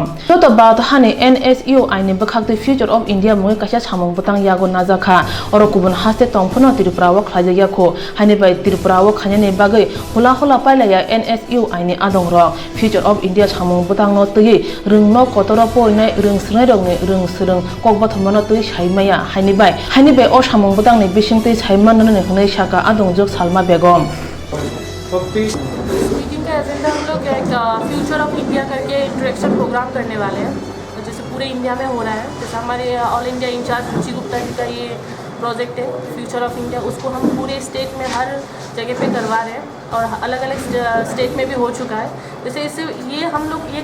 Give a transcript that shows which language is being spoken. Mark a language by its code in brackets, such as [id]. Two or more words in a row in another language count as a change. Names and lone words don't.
[trp] Toto baut hani NSU ai ni bakhakte [en] Future of India [trp] mungi kaisa samung butang yago najaka oro kubun haste tongphono Tripura wa khlaijaya ko hani bai Tripura wa khanya ni bagi hula hula pailaya NSU ai ni adongrok [en] Future of India [trp] samung butang no tui rung no kotoro poinai rung srnai rong ni rung srung kokbathama no tui saimaya hani bai o samung butang ni bising tui saiman no ni hnei saka adong jok salma begom. [hi] मीटिंग का एजेंडा हम लोग एक [en] Future of India [hi] करके [en] interaction program [hi] करने वाले हैं जैसे पूरे इंडिया में हो रहा है जैसे हमारे [en] All India in-charge [hi] रुचि गुप्ता जी का ये प्रोजेक्ट है [en] Future of [hi] इंडिया उसको हम पूरे स्टेट में हर जगह पे करवा रहे हैं और अलग अलग स्टेट में भी हो चुका है जैसे इससे ये हम लोग ये